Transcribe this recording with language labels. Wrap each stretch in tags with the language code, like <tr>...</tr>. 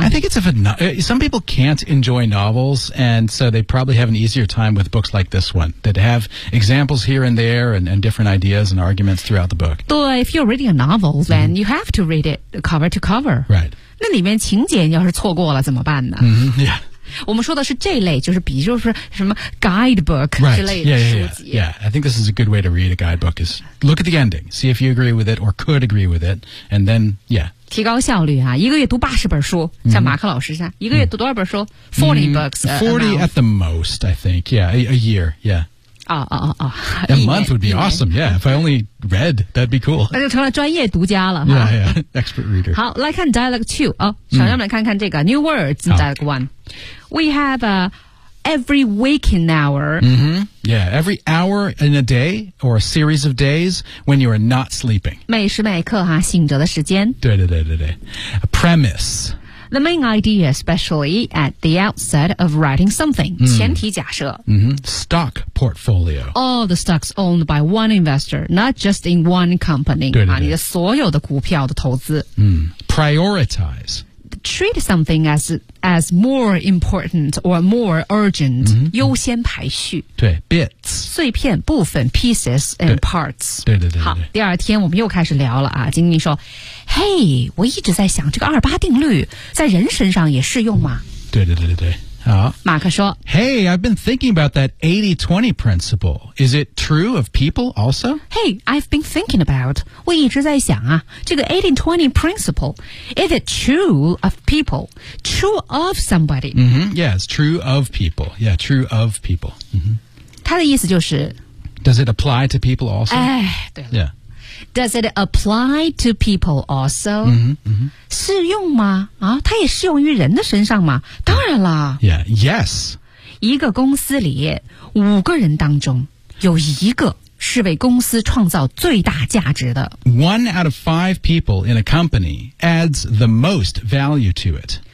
<en>I think it's a some people can't enjoy novels and so they probably have an easier time with books like this one that have examples here and there and different ideas and arguments throughout the book 对 if you're reading a novel then、mm-hmm. you have to read it cover to cover right</en> <zh>那里面情节要是错过了怎么办呢、</zh> <en>mm-hmm. yeah</en> <zh>我们说的是这类就是比如说什么 guidebook 之类的书籍</zh> <en>right. Yeah, yeah, yeah. yeah, I think this is a good way to read a guidebook is look at the ending, see if you agree with it or could agree with it and then, yeah</en> <zh>提高效率啊一个月读80本书、mm-hmm. 像马克老师一样一个月读多少本书</zh> <en>40 books 40 at the most, I think, yeah, a year, yeah A month would be awesome, yeah, if I only read, that'd be cool</en> <zh>那就成了专业读家了</zh> <en>yeah, yeah, expert reader</en> <zh>好来看 dialogue 2、小朋友们看看这个</zh> <en>new words in dialogue 1We have every waking hour. Mm-hmm. Yeah, every hour in a day or a series of days when you are not sleeping.</en> <zh>每时每刻哈，醒着的时间。对对对对对。A premise.</zh> <en>The main idea, especially at the outset of writing something.</en> <zh>前提假设。</zh> <en>Mm-hmm. Stock portfolio. All the stocks owned by one investor, not just in one company.</en> <zh>对对对。你的所有的股票的投资。</zh> <en>Prioritize. Treat something as more important or more urgent,、 mm-hmm.</en> <zh>优先排序。对 ,bits. 碎片部分</zh> <en>pieces and parts.</en> <zh>对对 对, 对。好第二天我们又开始聊了啊经理说 ,Hey, 我一直在想这个二八定律在人身上也适用吗对对对对对。好马克说</zh> <en>,Hey, I've been thinking about that 80-20 principle. Is it true of people also? Hey, I've been thinking about,</en> <zh>我一直在想啊这个</zh> <en>80-20 principle, is it true of people? True of somebody?、 Mm-hmm. Yeah, it's true of people. Yeah, true of people.、Mm-hmm.</en> <zh>他的意思就是</zh> <en>Does it apply to people also?</en> <zh>哎对了</zh> <en>Yeah. Does it apply to people also? Mm-hmm. Mm-hmm.</en> <zh>适用吗啊它也适用于人的身上吗当然啦。</zh> <en>Yeah, yes.</en> <zh>一个公司里五个人当中有一个是为公司创造最大价值的。</zh> <en>One out of five people in a company adds the most value to it.</en>